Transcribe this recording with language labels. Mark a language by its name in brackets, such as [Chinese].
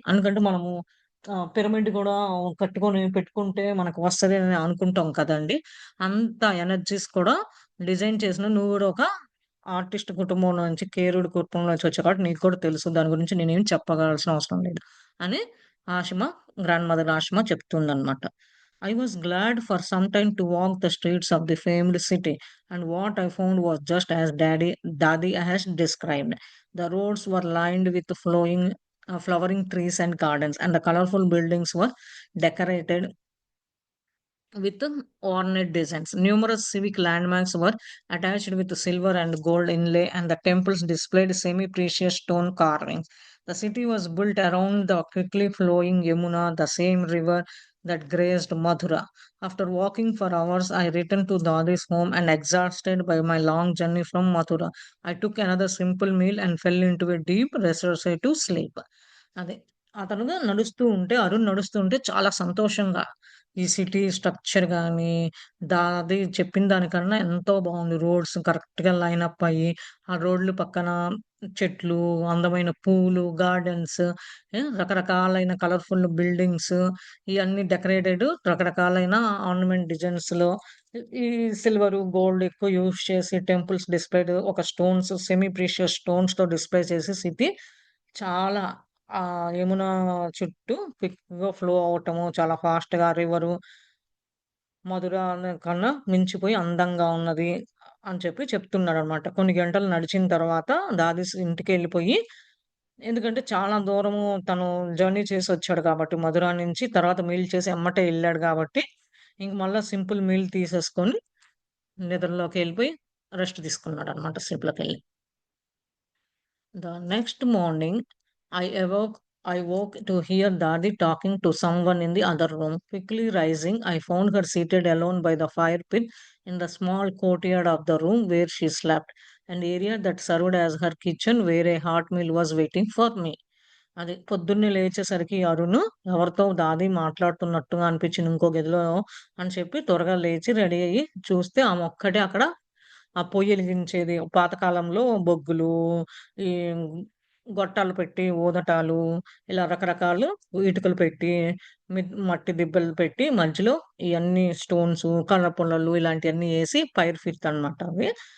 [Telugu] ఎందుకంటే మనము పిరమిడ్ గూడా కట్టుకొని పెట్టుకుంటే మనకు వస్తది అని అనుకుంటాం కదండీ! అంత ఎనర్జీస్ కూడా డిజైన్ చేసిన నువ్వు గూడా ఒక ఆర్టిస్ట్ కుటుంబం నుంచి, కేరుడు కుటుంబం నుంచి వచ్చావు కాబట్టి నీకు కూడా తెలుసు. దాని గురించి నేనేం చెప్పగాల్సిన అవసరం లేదు అని ఆషిమ grand mother ఆషిమ చెప్తుందనమాట. [English] I was glad for some time to walk the streets of the famed city, and what I found was just as Dadi has described. The roads were lined with flowering trees and gardens, and the colorful buildings were decorated with ornate designs. Numerous civic landmarks were attached with silver and gold inlay, and the temples displayed semi precious stone carvings. The city was built around the quickly flowing Yamuna, the same river that grazed Mathura. After walking for hours, I returned to Dadi's home and, exhausted by my long journey from Mathura, I took another simple meal and fell into a deep, restorative sleep. [Telugu] అదే. అతనుగా నడుస్తూ ఉంటే, అరుణ్ నడుస్తూ ఉంటే చాలా సంతోషంగా ఈ city structure గాని, అది చెప్పిన దానికన్నా ఎంతో బావుంది. రోడ్స్ కరెక్ట్‌గా లైనప్ అయ్యి, ఆ రోడ్లు పక్కన చెట్లు, అందమైన పూలు, గార్డెన్స్, రకరకాలైన కలర్‌ఫుల్ బిల్డింగ్స్ ఇయన్నీ డెకరేటెడ్ రకరకాలైన ఆర్నమెంట్ డిజైన్స్‌లో ఈ సిల్వరు, గోల్డ్ ఎక్కువ యూజ్ చేసి టెంపుల్స్ డిస్‌ప్లేడ్ ఒక స్టోన్స్ సెమీ ప్రీషియస్ స్టోన్స్‌తో డిస్‌ప్లే చేసి సిటీ చాలా యమునా చుట్టూ క్విక్‌గా ఫ్లో అవ్వటము, చాలా ఫాస్ట్‌గా రివరు, మధుర కన్నా మించిపోయి అందంగా ఉన్నది అని చెప్పి చెప్తున్నాడనమాట. కొన్ని గంటలు నడిచిన తర్వాత దాదీస్ ఇంటికెళ్ళిపోయి ఎందుకంటే చాలా దూరము తను జర్నీ చేసొచ్చాడు కాబట్టి మధుర నుంచి తర్వాత మీల్ చేసి ఎమ్మటే ఎళ్ళాడు గాబట్టి, ఇంక మళ్ళా సింపుల్ మీల్ తీసేసుకొని నిద్రలోకెళ్ళిపోయి rest తీసుకున్నాడనమాట స్లీప్‌లోకెళ్ళి. [English] The next morning, I awoke. I woke to hear Dadi talking to someone in the other room. Quickly rising, I found her seated alone by the fire pit in the small courtyard of the room where she slept, an area that served as her kitchen where a hot meal was waiting for me. [Telugu] అది పొద్దున్నే లేచేసరికి అరుణు ఎవరితో దాది మాట్లాడుతున్నట్టుగా అనిపించింది ఇంకో గదిలో అని చెప్పి త్వరగా లేచి రెడీ అయ్యి చూస్తే ఆమె ఒక్కటే అక్కడ ఆ పొయ్యి వెలిగించేది పాతకాలంలో బొగ్గులు, ఈ గొట్టాలు పెట్టి ఊదటాలు, ఇలా రకరకాలు ఇటుకలు పెట్టి, మట్టి దిబ్బలు పెట్టి మధ్యలో ఇవన్నీ స్టోన్స్, కర్ర పుల్లలు ఇలాంటివన్నీ వేసి ఫైర్ ఫిట్ అన్నమాట అవి.